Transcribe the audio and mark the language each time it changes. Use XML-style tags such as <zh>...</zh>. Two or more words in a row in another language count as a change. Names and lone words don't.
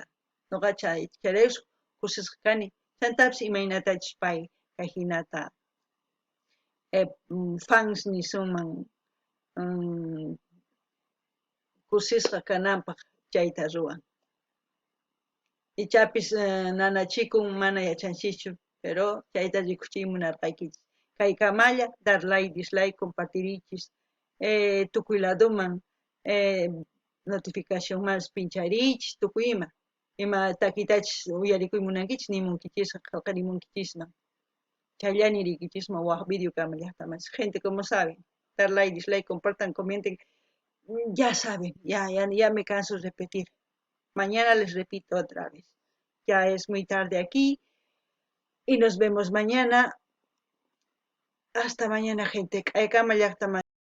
<qu>Noqa chayreus kusisqa kani. Chantapis imaynatachus pay kay hinata fans nisunman kusisqa kananpaq chayta ruwan. Ichapis nanachikun mana yachanchikchu, pero chayta rikuchiymunarqaykichis. Kay kamalla</qu> <es>dar like, dislike,</es> <qu>compartirichis, tukuy ladoman notificación mas pincharichis tukuy ima takitachis uyarikuymunankichis nimunkichisqa qillqarimunkichisman. Chayllani rikichisman waq video kama llaqtamas.</qu> <es>Gente como saben, dar like, dislike, compartan, comenten, ya saben, ya me canso de repetir. Mañana les repito otra vez. Ya es muy tarde aquí y nos vemos mañana. Hasta mañana, gente.</es>